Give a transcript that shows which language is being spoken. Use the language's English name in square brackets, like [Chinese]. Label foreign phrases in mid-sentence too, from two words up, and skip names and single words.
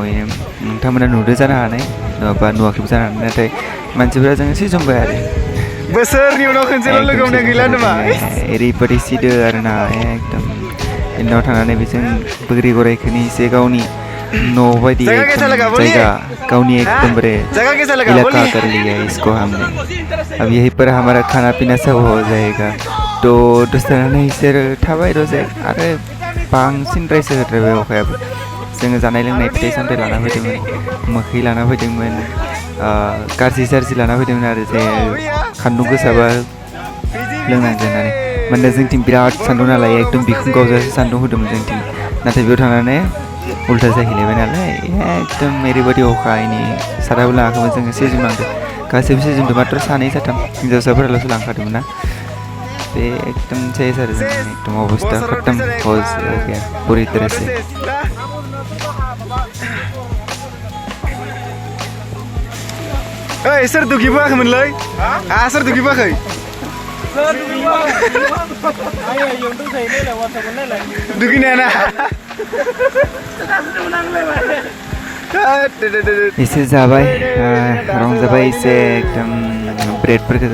[Bodo] नोंथांमोना नुदों जानो हानाय नङाबा नुवाखैबो जानो हानाय नाथाय मानसिफोरा जों एसे जमबाय आरो बोसोरनि उनाव खनसेल' लोगो हमनाय गैला नामा ओरैबायदि सिदो आरोना एकदम इनाव थांनानै बेजों बोग्रि गराइखौनि एसे गावनि न' बायदि जायगा गावनी एकदमबारे [Hindi] इलाका कर लिया है इसको हमने अब यहीं पर हमारा खाना पीना सब हो जाएगा तो [Bodo] दसे थानानै इसोर थाबाय दसे आरो बांसिन रायजो होद्रायबाय अखायाबो जोङो जानाय लोंनाय फिथाइ सामथाइ लाना फैदोंमोन मोखै लाना फैदोंमोन गाज्रि सारजि लाना फैदोंमोन आरो जे सान्दुं गोसाबा लोंनांगोन होननानै मानोना जोंथिं बिराद सान्दुं नालाय एकदम बिखुं गावजासे सान्दुं होदोंमोन जोंथिं नाथाय बेयाव थांनानै उल्था जाहैलायबाय नालाय एकदम ओरैबायदि अखा इनि साराबो लाङाखैमोन जोङो सेजुनांदों गासैबो सेजुनदों मात्र सानै साथाम हिन्जावसाफोराल'सो लांखादोंमोन ना बे एकदम सेस आरो जों एकदम अबस्था [Hindi] खत्म हो गया पूरी तरह से [Bodo] ओइ सोर दुखिबोआखैमोनलै सोर दुखिबोआखै दुखिनायाना एसे जाबाय रंजाबाय एसे एकदम ब्रेडफोरखौ